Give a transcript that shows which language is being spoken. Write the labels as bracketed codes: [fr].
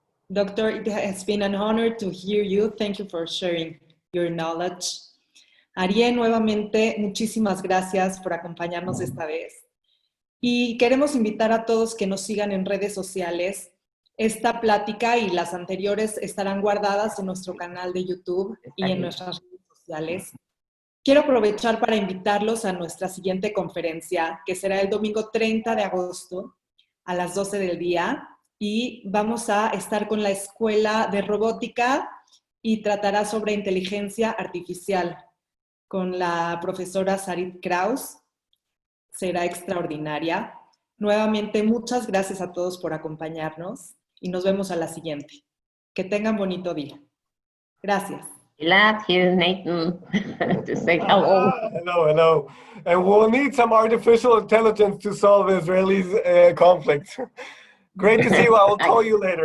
[en] Doctor, it has been an honor to hear you. Thank you for sharing your knowledge. [es] Ariel, nuevamente, muchísimas gracias por acompañarnos esta vez. Y queremos invitar a todos que nos sigan en redes sociales. Esta plática y las anteriores estarán guardadas en nuestro canal de YouTube y en nuestras redes sociales. Quiero aprovechar para invitarlos a nuestra siguiente conferencia, que será el domingo 30 de agosto a las 12 del día. Y vamos a estar con la Escuela de Robótica y tratará sobre inteligencia artificial con la profesora Sarit Kraus. Será extraordinaria. Nuevamente, muchas gracias a todos por acompañarnos y nos vemos a la siguiente. Que tengan bonito día. Gracias. [en] Gilad, here's Nathan to say hello. Hello. And we'll need some artificial intelligence to solve Israelis' conflict. Great to see you. I will call you later.